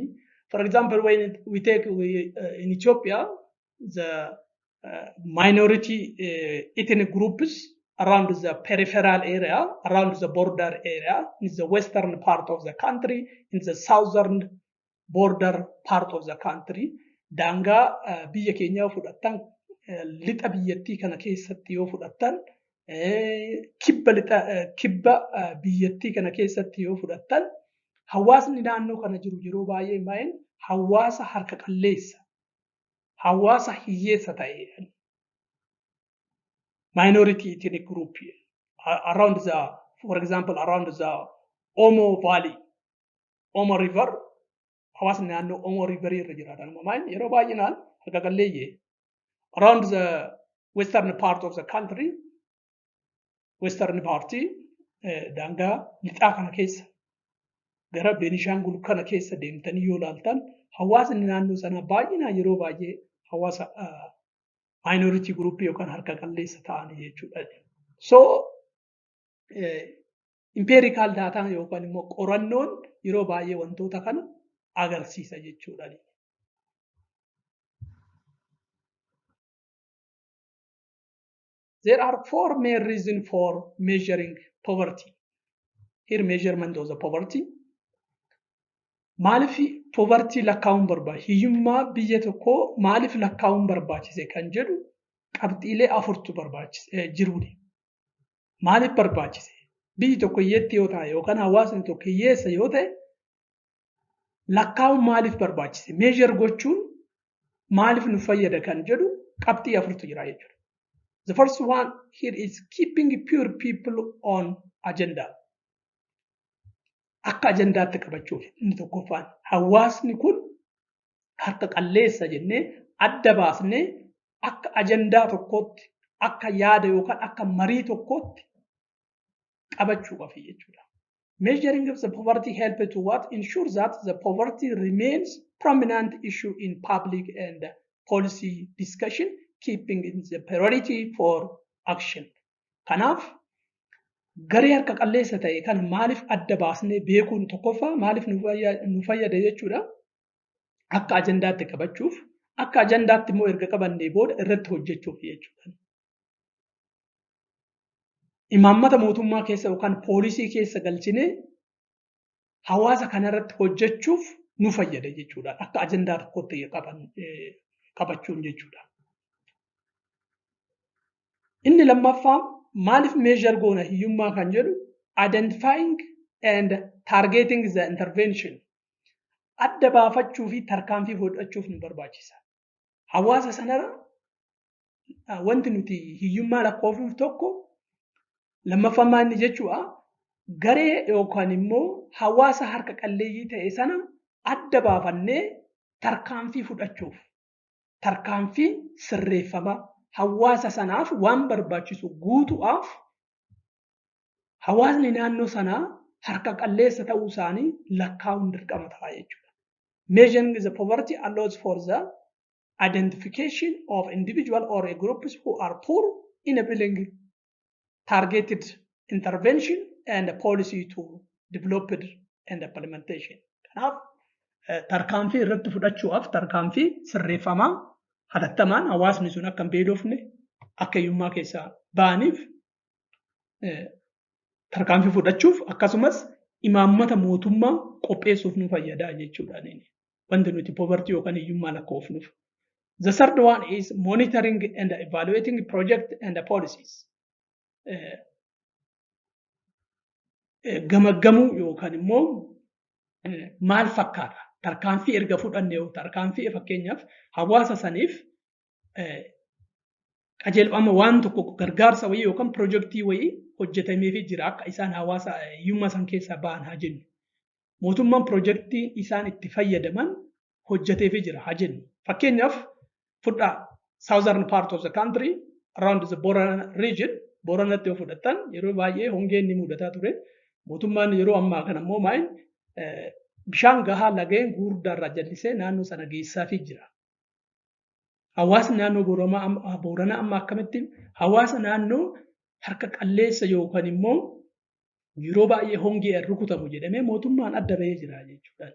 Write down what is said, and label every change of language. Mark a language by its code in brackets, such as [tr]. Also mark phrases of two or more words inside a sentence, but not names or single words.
[en] For example, when we take in Ethiopia the minority ethnic groups around the peripheral area, around the border area, in the western part of the country, in the southern border part of the country, [om] daangaa biyya keenyaa yoo fudhattan, lixa biyyattii kana keessatti yoo fudhattan, kibba biyyattii kana keessatti yoo fudhattan, hawaasni naannoo kana jiru yeroo baay'ee maa'in hawaasa harka qalleessa, hawaasa hiyyeessa ta'e. [en] Minority ethnic group around the, for example, around the Omo Valley, Omo River, [om] hawaasni naannoo Omo River irra jiraatan maa'in yeroo baay'inaan harka qalleeyyee. [en] Around the western part of the country, western party, [om] daangaa lixaa kana keessa gara Beenishaangul kana keessa deemtanii yoo ilaaltan hawaasni naannoo sana baay'inaan yeroo baay'ee hawaasa [en] minority group [om] yookaan harka qalleessa ta'anii jechuudha. [en] So empirical data [om] yookaan immoo qorannoon yeroo baay'ee wantoota kana agarsiisa jechuudha. [en] There are four main reasons for measuring poverty. Here measurement of the poverty. [om] Maaliif poverty lakkaa'uun barbaachise? Hiyyummaa biyya tokkoo maaliif lakkaa'uun barbaachise kan jedhu qabxiilee afurtu barbaachise jiruudha. Maaliif barbaachise? Biyyi tokko hiyyeetti yoo ta'e yookaan hawaasni tokko hiyyeessa yoo ta'e lakkaa'uun maaliif barbaachise? Measure gochuun maaliif nu fayyada kan jedhu qabxii afurtu jira jechuudha. [en] The first one here is keeping poor people on agenda. [om] Akka ajandaatti qabachuuf inni tokkoffaan hawaasni kun harka qalleessa jennee adda baasnee akka ajandaa tokkootti, akka yaada yookaan akka marii tokkootti qabachuu qabu jechuudha. [en] Measuring of the poverty help to what? Ensure that the poverty remains prominent issue in public and policy discussion, keeping it the priority for action. [om] Kanaaf garee harka qalleessa ta'e kan maaliif adda baasnee beekuun tokkoffaa maaliif nu fayyada jechuudha. Akka ajandaatti qabachuuf, akka ajandaatti immoo erga qabannee booda irratti hojjechuuf jechuudha. imaammata mootummaa keessa yookaan poolisii keessa galchinee hawaasa kanarratti hojjechuuf nu fayyada jechuudha. Akka ajandaa tokkotti qabachuun jechuudha. Inni lammaffaa maaliif meeshar goona hiyyummaa kan jedhu [en] identifying and targeting the intervention. [om] Adda baafachuu fi tarkaanfii fudhachuuf nu barbaachisa. Hawaasa sanarra wanti nuti hiyyummaa lakkoofnuuf tokko lammaffaa inni jechuudha garee yookaan immoo hawaasa harka qalleeyyii ta'e sana adda baafannee tarkaanfii fudhachuuf tarkaanfii sirreeffama hawaasa sanaaf waan barbaachisu guutuudhaaf hawaasni naannoo sanaa harka qalleessa ta'uu isaanii lakkaa'uun dirqama ta'a jechuudha. [en] Measuring the poverty allows for the identification of individual or a groups who are poor, enabling targeted intervention and policy to develop and implementation. [om] Kanaaf tarkaanfii irratti fudhachuudhaaf tarkaanfii sirreeffamaa hatattamaan hawaasni sun akka hin beelofne akka hiyyummaa keessaa ba'aniif tarkaanfii fudhachuuf akkasumas imaammata mootummaa qopheessuuf nu fayyada jechuudha. Wanti nuti poverty yookaan hiyyummaa lakkoofnuuf. [en] The third one is monitoring and evaluating project and policies. [om] Gamaggamuu yookaan immoo maal fakkaata tarkaanfii erga fudhanne yoo tarkaanfii fakkeenyaaf hawaasa saniif qajeelfama waan tokko gargaarsa wayii yookaan piroojeektii wayii hojjetameefii jira akka isaan hawaasa hiyyummaa san keessaa ba'an haa jennu. Mootummaan piroojeektii isaan itti fayyadaman hojjeteefii jira haa jennu. Fakkeenyaaf fudhaa [en] southern part of the country around the Borana region [om] Boranatti yoo fudhatan yeroo baay'ee hongeen ni mudataa ture. Mootummaan yeroo ammaa kana immoo maal bishaan gahaa lageen gurguddaarraa jallisee naannoo sana geessaafii jira. Hawaasni naannoo Booranaa amma akkamitti hawaasa naannoo harka qalleessa yookaan immoo yeroo baay'ee hongee rukutamu jedhamee mootummaan adda bahee jira jechuudha.